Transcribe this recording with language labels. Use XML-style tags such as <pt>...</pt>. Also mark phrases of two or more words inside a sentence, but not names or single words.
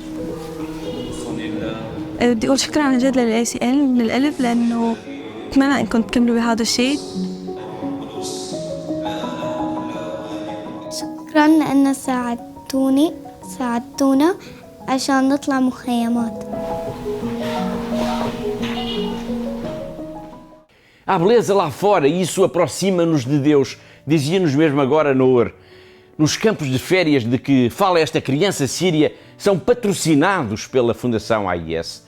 <ar>بدي أقول شكرا عن جد للACL من القلب لأنه أتمنى إن كنت تكملوا بهذا الشيء. شكرا لأن ساعدتونا عشان نطلع مخيمات.</ar> <pt>Há beleza lá fora e isso aproxima-nos de Deus, dizia-nos mesmo agora Noor. Nos campos de férias de que fala esta criança síria são patrocinados pela Fundação AIS.</pt>